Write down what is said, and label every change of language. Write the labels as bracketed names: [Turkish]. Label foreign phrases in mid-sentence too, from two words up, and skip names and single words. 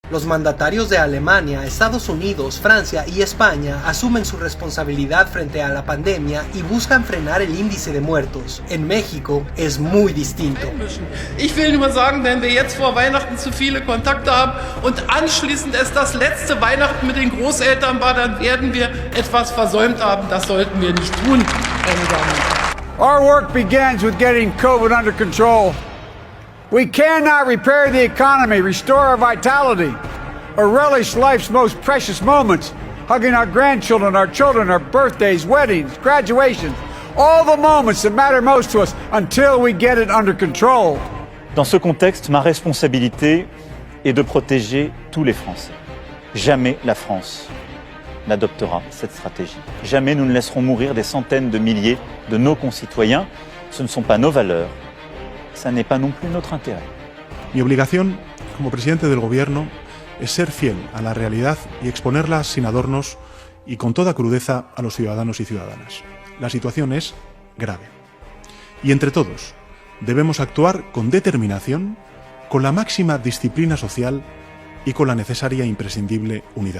[Spanish] Los mandatarios de Alemania, Estados Unidos, Francia y España asumen su responsabilidad frente a la pandemia y buscan frenar el índice de muertos. En México es muy distinto. [German] Ich will nur sagen, wenn wir jetzt vor Weihnachten zu viele Kontakte haben und anschließend es das letzte Weihnachten mit den Großeltern war, dann werden wir etwas versäumt haben. Das sollten wir nicht tun, meine Damen und Herren. [English] Our work begins with getting COVID under control. We cannot repair the economy, restore our vitality, or relish life's most precious moments, hugging our grandchildren, our children, our birthdays, weddings, graduations, all the moments that matter most to us until we get it under control. [French] Dans ce contexte, ma responsabilité est de protéger tous les Français. Jamais la France n'adoptera cette stratégie. Jamais nous ne laisserons mourir des centaines de milliers de nos concitoyens. Ce ne sont pas nos valeurs. Ça n'est pas non plus notre intérêt. [Spanish] Mi obligación como presidente del gobierno es ser fiel a la realidad y exponerla sin adornos y con toda crudeza a los ciudadanos y ciudadanas. La situación es grave. Y entre todos debemos actuar con determinación, con la máxima disciplina social y con la necesaria e imprescindible unidad.